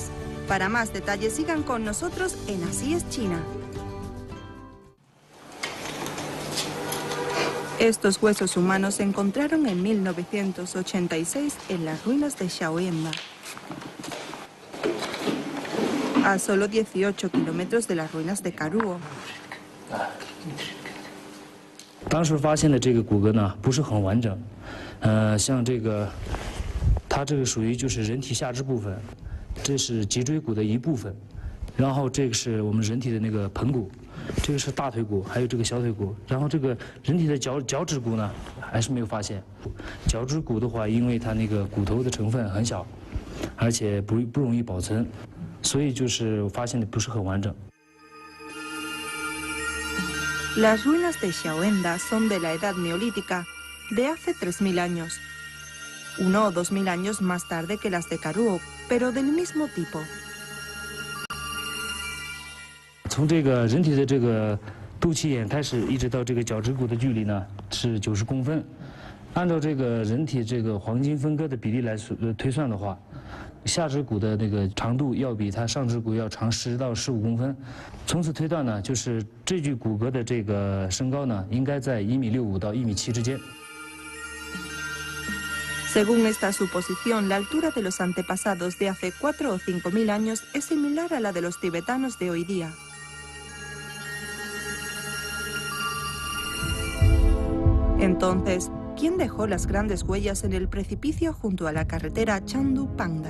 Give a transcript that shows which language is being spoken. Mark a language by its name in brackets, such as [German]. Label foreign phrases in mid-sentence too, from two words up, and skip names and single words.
[Spanish] Para más detalles, sigan con nosotros en Así es China. Estos huesos humanos se encontraron en 1986 en las ruinas de Shaoyenda, a solo 18 kilómetros de las ruinas de Karuo. [Chinese] 当时发现的这个骨骼呢，不是很完整，像这个，它这个属于就是人体下肢部分，这是脊椎骨的一部分，然后这个是我们人体的那个盆骨，这个是大腿骨，还有这个小腿骨，然后这个人体的脚趾骨呢，还是没有发现。脚趾骨的话，因为它那个骨头的成分很小，而且不容易保存，所以就是发现的不是很完整。 [Spanish] Las ruinas de Shaoyenda son de la edad neolítica, de hace 3000 años. 1 o 2000 años más tarde que las de Karuo, pero del mismo tipo. [Chinese] 从这个人体的这个肚脐眼开始，一直到这个脚趾骨的距离呢是90公分。按照这个人体这个黄金分割的比例来推算的话，下肢骨的那个长度要比它上肢骨要长10到15公分。从此推断呢，就是这具骨骼的这个身高呢，应该在1.65米到1.7米之间。 [Spanish] Según esta suposición, la altura de los antepasados de hace 4 o 5000 años es similar a la de los tibetanos de hoy día. Entonces, ¿quién dejó las grandes huellas en el precipicio junto a la carretera Chandu-Panda?